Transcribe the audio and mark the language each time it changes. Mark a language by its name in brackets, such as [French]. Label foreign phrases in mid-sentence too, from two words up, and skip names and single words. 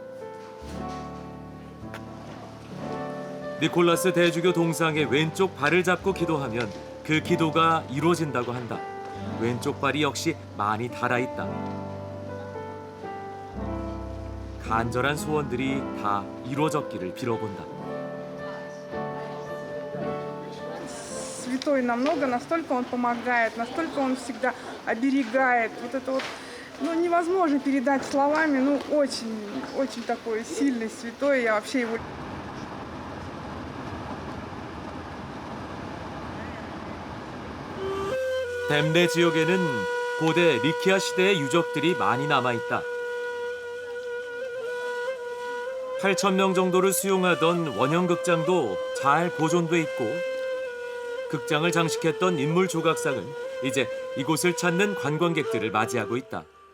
[Korean] 니콜라스 대주교 동상의 왼쪽 발을 잡고 기도하면 그 기도가 이루어진다고 한다. 왼쪽 발이 역시 많이 달아있다. 간절한 소원들이 다 이루어졌기를 빌어본다. [Russian] Святой намного, настолько он помогает, настолько он всегда оберегает. Вот это вот, ну, невозможно передать словами, ну, очень, очень такой сильный святой, я вообще его... [Korean] 댐레 지역에는 고대 리키아 시대의 유적들이 많이 남아있다. 8,000명 정도를 수용하던 원형극장도 잘 보존돼 있고 극장을 장식했던 인물 조각상은 이제 이곳을 찾는 관광객들을 맞이하고 있다.